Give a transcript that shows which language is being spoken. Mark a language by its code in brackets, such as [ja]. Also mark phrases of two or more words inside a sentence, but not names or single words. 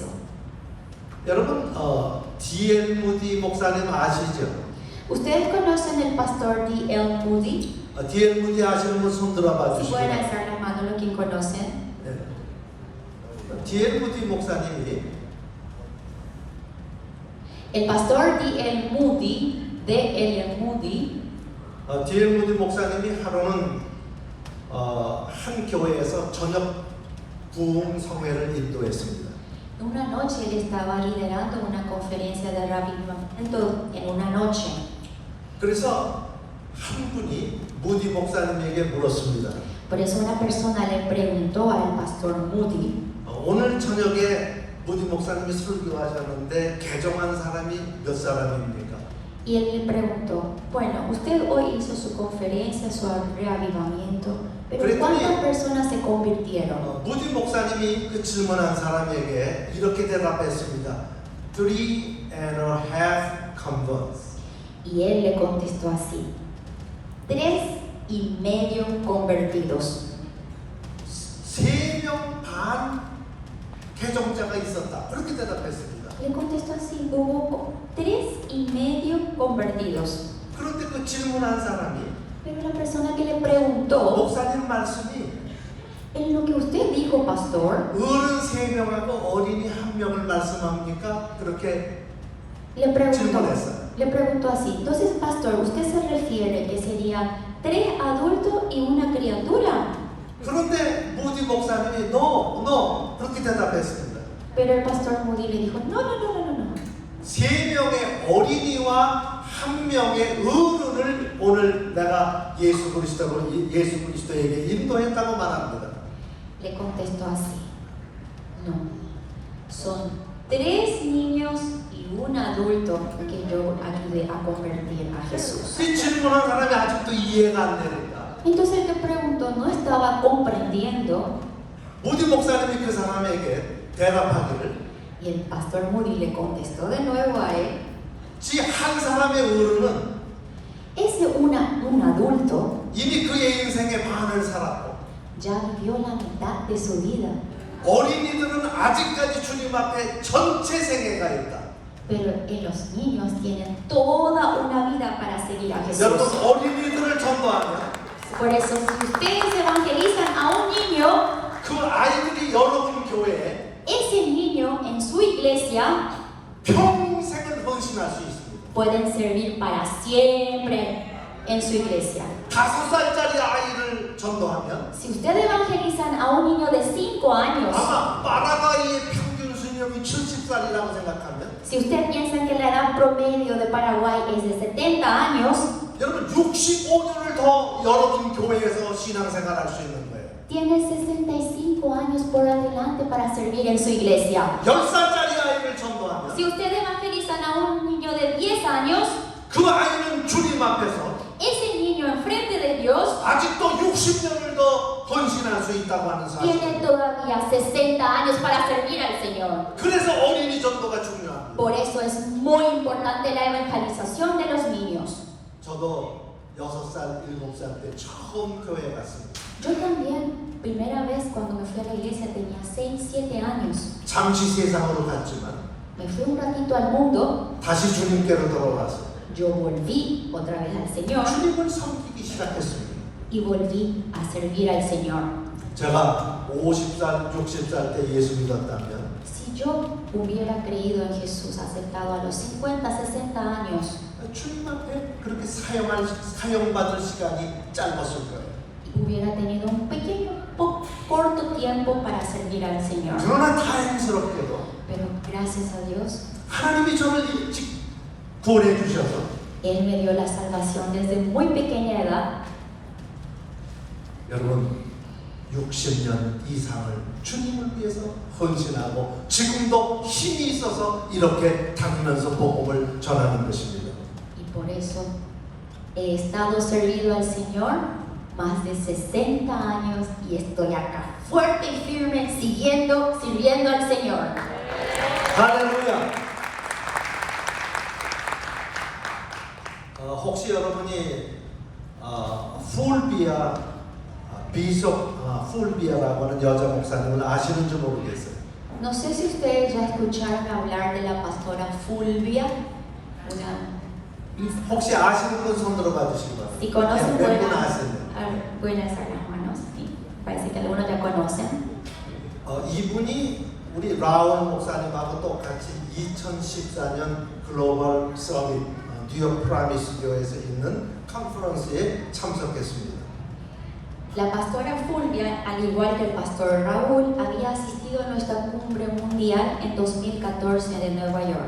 [ko] 여러분 D.L. 무디 목사님 아시죠? [es] ¿Ustedes conocen el pastor D.L. Moody? [ko] D.L. 무디 아시는 분 손 들어봐 [es] Si [ko] 주시고. [es] pueden alzar las manos los que conocen. [ko] D.L. 무디 목사님이 [es] El pastor D.L. Moody, D.L. Moody, [ko] D.L. 무디 목사님이 하루는 한 교회에서 저녁 부흥 성회를 인도했습니다. [es] una noche él estaba liderando una conferencia de avivamiento en una noche. [ko] 그래서 한 분이 무디 목사님에게 물었습니다. [es] Por eso una persona le preguntó al pastor Moody: [ko] 오늘 저녁에 무디 목사님이 설교하셨는데 개종한 사람이 몇 사람입니까? [es] Y él le preguntó: bueno, usted hoy hizo su conferencia, su reavivamiento, pero ¿cuántas personas se convirtieron? [ko] 무디 목사님이 그 질문한 사람에게 이렇게 대답했습니다. [en] 3.5 converts. [es] Y él le contestó así: 3.5 convertidos. [ko] 3명 반 개종자가 있었다. 그렇게 대답했습니다. [es] Le contestó así: hubo 3.5 convertidos. [ko] 그런데 그 질문한 사람이 [es] Pero la persona que le preguntó: [ko] 목사님 말씀이 [es] en lo que usted dijo, pastor, [ko] 어른 3명하고 어린이 1명을 말씀합니까? 그렇게 [es] le preguntó: [ko] 질문했어요. [es] Le preguntó así, entonces pastor, ¿usted se refiere que serían 3 adultos y una criatura? [ko] 그런데 모디 목사님이 no 그렇게 대답했습니다. [es] Pero el pastor Moody le dijo, no. [ko] 3명의 어린이와 1명의 어른을 오늘 내가 예수 그리스도에게 인도했다고 말합니다. [es] Le contestó así, no, son 3 niños y un adulto que yo ayudé a convertir a Jesús. [ko] 이 질문한 사람이 아직도 이해가 안 됩니다. [es] Entonces el que preguntó no estaba comprendiendo [ko] 모디 목사님이 그 사람에게 대답하기를 [es] y el pastor Moody le contestó de nuevo a él, [ko] 지 한 사람의 어른은 [es] ese un adulto [ko] 이미 그의 인생의 반을 살았고 [es] ya vivió la mitad de su vida, [ko] 어린이들은 아직까지 주님 앞에 전체 생애가 있다. [es] pero los niños tienen toda una vida para seguir a Jesús. [ko] 여러분 어린이들을 전도하면 [es] Por eso, si ustedes evangelizan a un niño, [ko] 그 아이들이 여러분 교회에 [es] ese niño en su iglesia [ko] 평생을 헌신할 수 있습니다. [es] pueden servir para siempre en su iglesia. [ko] 5살짜리 아이를 전도하면 [es] Si ustedes evangelizan a un niño de 5 años, [ko] 아마 파라과이의 평균 수명이 70살이라고 생각하면 [es] si ustedes piensan que la edad promedio de Paraguay es de 70 años, [ko] 여러분 65년을 더 여러분 교회에서 신앙생활할 수 있는 거예요. [es] tiene 65 años por adelante para servir en su iglesia. [ko] 10살짜리 아이를 전도하면 [es] Si ustedes evangelizan a un niño de 10 años, [ko] 그 아이는 주님 앞에서 [es] ese niño enfrente de Dios [ko] 아직도 60년을 더 헌신할 수 있다고 하는 [es] tiene [ko] 사실. [es] todavía 60 años para servir al Señor. [ko] 그래서 어린이 전도가 중요합니다. [es] Por eso es muy importante la evangelización de los niños. [ko] 저도 6살, 7살 때 처음 교회 갔습니다. [es] Yo también, primera vez cuando me fui a la iglesia tenía 6, 7 años. [ko] 잠시 세상으로 갔지만 [es] Me fui un ratito al mundo, [ko] 다시 주님께로 돌아와서 [es] yo volví otra vez al Señor [ko] 주님을 섬기기 시작했습니다. [es] y volví a servir al Señor. [ko] 제가 50살, 60살 때 예수 믿었다면 [es] Si yo hubiera creído en Jesús, aceptado a los 50, 60 años, [ko] 주님 앞에 그렇게 사용받을 시간이 짧았을 거예요. [es] hubiera tenido un pequeño, corto tiempo para servir al Señor. [ko] 그러나 다행스럽게도 [es] Pero gracias a Dios, [ko] 하나님이 저를 일찍 구원해 주셔서 [es] Él me dio la salvación desde muy pequeña edad. [ko] 여러분 60년 이상을 주님을 위해서 헌신하고 지금도 힘이 있어서 이렇게 다니면서 복음을 전하는 것입니다. [es] Y por eso he estado servido al Señor más de 60 años y estoy acá fuerte y firme sirviendo al Señor. [ko] 할렐루야. 혹시 여러분이 풀비아 비숍 풀비아라고 하는 여자 목사님을 아시는지 모르겠어요. [es] No sé si ustedes ya escucharon hablar de la pastora Fulvia, una [ko] 혹시 아시는 분 손 들어봐 주시기 바랍니다. [es] si conocen [ko] 몇 분 아시는? [es] buenas a las manos, sí. Parece que algunos ya conocen. [ko] 이분이 우리 라울 목사님하고 똑같이 2014년 글로벌 서밋 뉴욕 프라미스 교회에서 있는 컨퍼런스에 참석했습니다. [es] La pastora Fulvia, al igual que el pastor Raúl, había asistido a nuestra cumbre mundial en 2014 de Nueva York.